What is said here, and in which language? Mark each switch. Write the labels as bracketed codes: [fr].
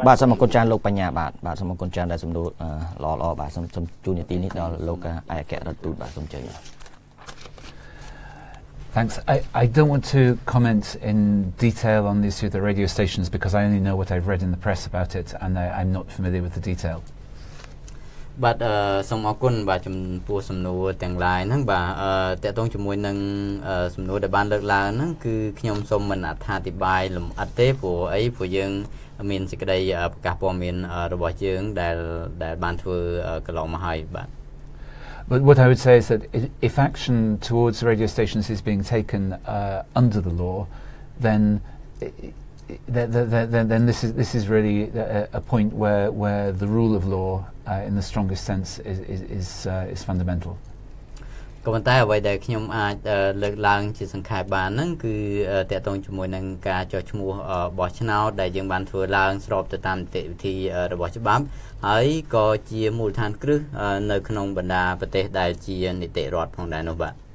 [km] បាទសូមអរគុណច្រើនលោកបញ្ញាបាទសូមអរគុណច្រើនដែលសំណួរល្អបាទសូមជួននីតិនេះដល់លោកឯកអគ្គរដ្ឋទូតបាទសូមជើញ [en] Thanks. I don't want to comment in detail on the issue of the radio stations because I only know what I've read in the press about it and I'm not familiar with the detail. [km] បាទសូមអរគុណបាទចំពោះសំណួរទាំងឡាយហ្នឹងបាទតកតងជាមួយនឹងសំណួរដែលបានលើកឡើងហ្នឹងគឺខ្ញុំសូមមិនអត្ថាធិប្បាយលម្អិតទេព្រោះយើងមានសេចក្តីប្រកាសព័ត៌មានរបស់យើងដែលបានធ្វើកន្លងមកហើយបាទ [en] But what I would say is that if action towards radio stations is being taken under the law, then this is really a point where the rule of law, in the strongest sense, is fundamental. [km] ក៏ប៉ុន្តែអ្វីដែលខ្ញុំអាចលើកឡើងជាសង្ខេបបានហ្នឹងគឺតកតងជាមួយនឹងការចុះឈ្មោះបោះឆ្នោតដែលយើងបានធ្វើឡើងស្របទៅតាមនីតិវិធីរបស់ច្បាប់ហើយក៏ជាមូលដ្ឋានគ្រឹះនៅក្នុងបណ្ដាប្រទេសដែលជានីតិរដ្ឋផងដែរនោះបាទ